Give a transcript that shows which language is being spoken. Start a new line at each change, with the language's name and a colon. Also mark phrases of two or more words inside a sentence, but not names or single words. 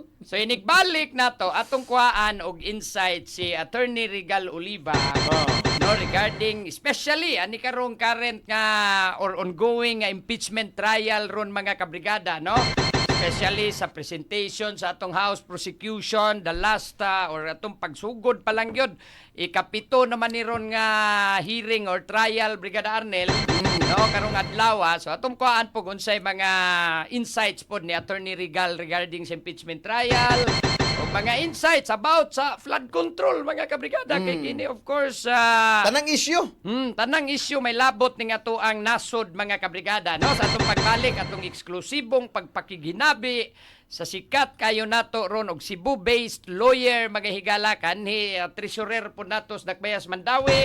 Cebuano: So inigbalik na to atong kuhaan og insight si Attorney Regal Oliva, no, regarding especially ani karong current nga or ongoing nga
English: impeachment trial
Cebuano: ron mga kabrigada, no? Especially sa presentation sa atong
English: House prosecution, the last
Cebuano: or atong pagsugod pa lang yun. Ikapito naman ni ron nga hearing or trial, Brigada Arnel, no, karong adlaw. So atong kuhaan po unsay mga insights po ni Attorney Regal regarding sa
English: impeachment trial,
Cebuano: o mga insights about sa
English: flood control
Cebuano: mga kabrigada. Kay kini
English: of course
Cebuano: Tanang issue. tanang issue may labot ning ato ang nasod mga kabrigada, no, sa atong pagbalik atong eksklusibong pagpakiginabi sa sikat kayo nato ron og Cebu-based lawyer mga higala kanhi treasurer po nato sa Dakbayas Mandawi.